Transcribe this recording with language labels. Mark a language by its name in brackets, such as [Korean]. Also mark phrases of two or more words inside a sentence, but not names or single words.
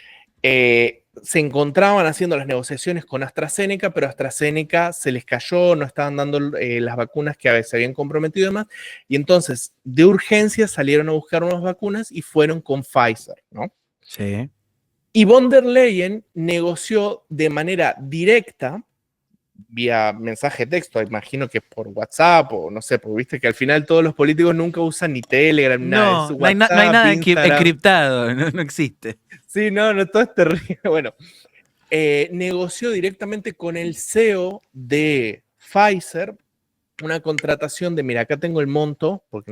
[Spanish] Se encontraban haciendo las negociaciones con AstraZeneca, pero AstraZeneca se les cayó, no estaban dando las vacunas que a veces se habían comprometido y demás, y entonces de urgencia salieron a buscar unas vacunas y fueron con Pfizer, ¿no? Sí. Y von der Leyen negoció de manera directa, vía mensaje de texto, imagino que por WhatsApp o no sé, porque viste que al final todos los políticos nunca usan ni Telegram, ni nada, es No, no hay WhatsApp, nada Instagram. encriptado, no, no existe. Sí, no, no, todo es terrible. Bueno, negoció directamente con el CEO de Pfizer una contratación de, mira, acá tengo el monto, porque no